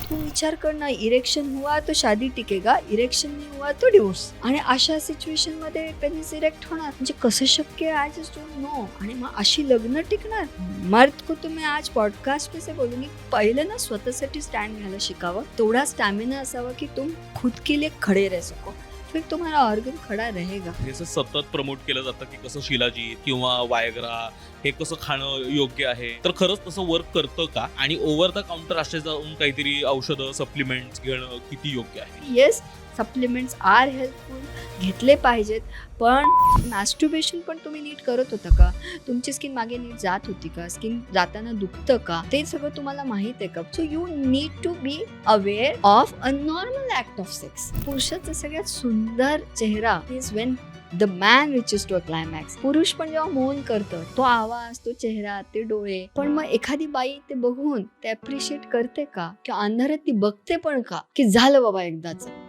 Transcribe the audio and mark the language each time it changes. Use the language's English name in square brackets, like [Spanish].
[Marathi] तू विचार कर ना, [Hindi] इरेक्शन हुआ तो शादी टिकेगा, इरेक्शन नहीं हुआ तो डिवोर्स. [Marathi] आणि अशा सिच्युएशन मध्ये पेनिस इरेक्ट होणार म्हणजे कसं शक्य आहे, [English] I just don't know. [Marathi] आणि मग अशी लग्न टिकणार. [Hindi] मर्द को तो मैं आज पॉडकास्ट पे से बोलूंगी, [Marathi] पहिले ना स्वतःसाठी स्टँड घ्यायला शिकावं. तेवढा स्टॅमिना असावा की [Hindi] तुम खुद के लिए खडे रह सको, फिर तुम्हारा ऑर्गन खडा रहेगा. [Marathi] हे सतत प्रमोट केलं जातं की कसं शिलाजी किंवा वायग्रा हे कसं खाणं योग्य आहे. तर खरंच तसं वर्क करतं का, आणि ओव्हर द काउंटर असे जाऊन काहीतरी औषधं सप्लिमेंट्स घेणं किती योग्य आहे. [English] yes, supplements are helpful, [Marathi] घेतले पाहिजेत. पण मॅस्टुर्बेशन पण तुम्ही नीट करत होता का, तुमची स्किन मागे नीट जात होती का, स्किन जाताना दुखतं का, ते सगळं तुम्हाला माहित आहे का. [English] So you need to be aware of a normal act of sex. [Marathi] पुरुषाचा सगळ्यात सुंदर चेहरा [English] Is when the man reaches to a climax. [Marathi] पुरुष पण जेव्हा मौन करतं, तो आवाज, तो चेहरा, ते डोळे. पण मग एखादी बाई ते बघून ते अप्रिशिएट करते का, किंवा अंधारात ती बघते पण का, की झालं बाबा एकदाच.